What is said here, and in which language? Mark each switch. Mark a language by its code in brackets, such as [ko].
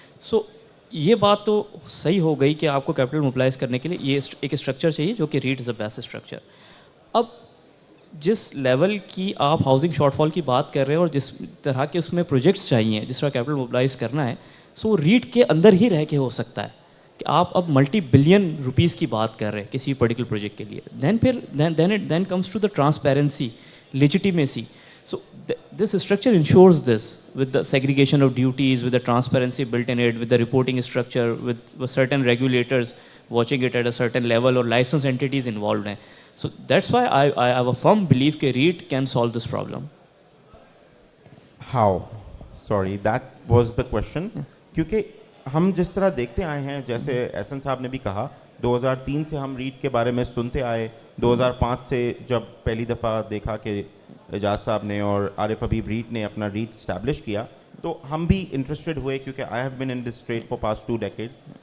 [ur] سو یہ بات تو صحیح ہو گئی کہ آپ کو کیپٹل موبلائز کرنے کے لیے یہ ایک اسٹرکچر چاہیے جو کہ [en] REIT is the best structure. [ur] اب جس لیول کی آپ ہاؤسنگ شارٹ فال کی بات کر رہے ہیں اور جس طرح کے اس میں پروجیکٹس چاہیے جس طرح کیپٹل موبلائز کرنا ہے, سو ریٹ کے اندر ہی رہ کے ہو سکتا ہے کہ آپ اب ملٹی بلین روپیز کی بات کر رہے ہیں کسی پرٹیکولر پروجیکٹ کے لیے. [en] Then comes to the transparency, legitimacy. So this structure ensures this with the segregation of duties, with the transparency built in it, with the reporting structure, with certain regulators watching it at a certain level or licensed entities involved ہیں. So that's why I have a firm belief کہ REIT can solve this problem. How? Sorry, that was the question. [ur] کیونکہ ہم جس طرح دیکھتے آئے ہیں, جیسے احسن صاحب نے بھی کہا, 2003 سے ہم REIT کے بارے میں سنتے آئے. 2005 سے جب پہلی دفعہ دیکھا کہ اعجاز صاحب نے اور عارف حبیب REIT نے اپنا REIT اسٹیبلش کیا, تو ہم بھی انٹرسٹڈ ہوئے, کیونکہ [en] I have been in this trade for past 2 decades.